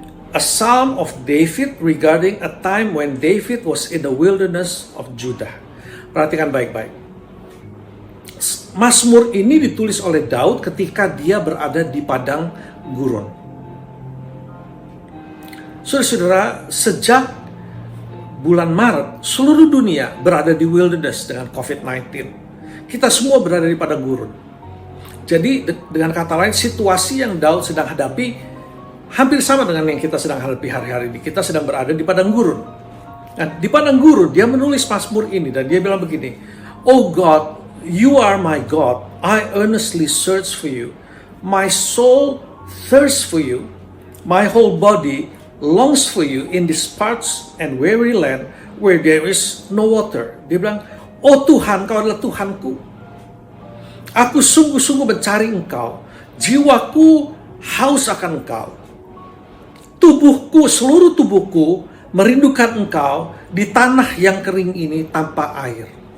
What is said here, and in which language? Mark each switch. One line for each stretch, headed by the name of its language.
English: A Psalm of David regarding a time when David was in the wilderness of Judah.
Indonesian: Perhatikan baik-baik. Mazmur ini ditulis oleh Daud ketika dia berada di padang gurun. Saudara-saudara, sejak bulan Maret, seluruh dunia berada di wilderness dengan COVID-19. Kita semua berada di padang gurun. Jadi dengan kata lain, situasi yang Daud sedang hadapi hampir sama dengan yang kita sedang hadapi hari-hari ini. Kita sedang berada di padang gurun. Nah, di padang gurun dia menulis Mazmur ini dan dia bilang begini, Oh God, you are my God.
English: I earnestly search for you. My soul thirsts for you. My whole body longs for you in this parched and weary land where there is no water.
Indonesian: Dia bilang, oh Tuhan, Kau adalah Tuhanku. Aku sungguh-sungguh mencari Engkau. Jiwaku haus akan Engkau. Tubuhku, seluruh tubuhku merindukan Engkau di tanah yang kering ini tanpa air.